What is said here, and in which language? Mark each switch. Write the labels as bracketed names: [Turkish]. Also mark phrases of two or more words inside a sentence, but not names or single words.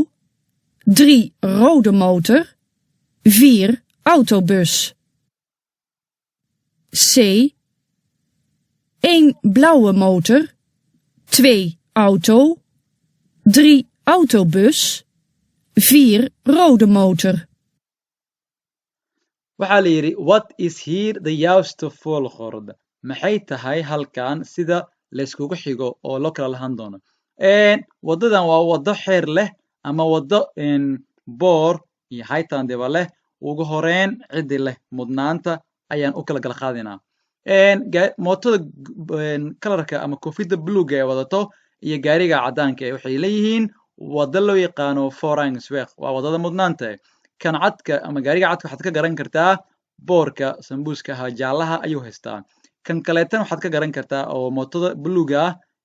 [Dutch] 3 rode motor. 4 autobus. C. 1 blauwe motor, 2 auto, 3 autobus, 4 rode motor. [Somali] waxaa la yidhi [Dutch] what is here the juiste volgorde [Somali] maxay tahay halkan sida layskugu xigo oo loo kala lahan doono wadadan waa wado xeer leh ama wado boor iyo haytandeba leh ugu horeyn ciddi leh mudnaanta ayaan u kala qaadinaa mootada kalarka ama koofida bluga ee wadato iyo gaariga caddaanka ee waxay leeyihiin wado loo yaqaano forangsweg waa wadada mudnaanta kan cadka ama gaariga cadka waxaad ka garan kartaa boorka sambuuska ahaa jaallaha ayuu haystaa kan kaleetan waxaad ka garan kartaa oo mootada bluga ah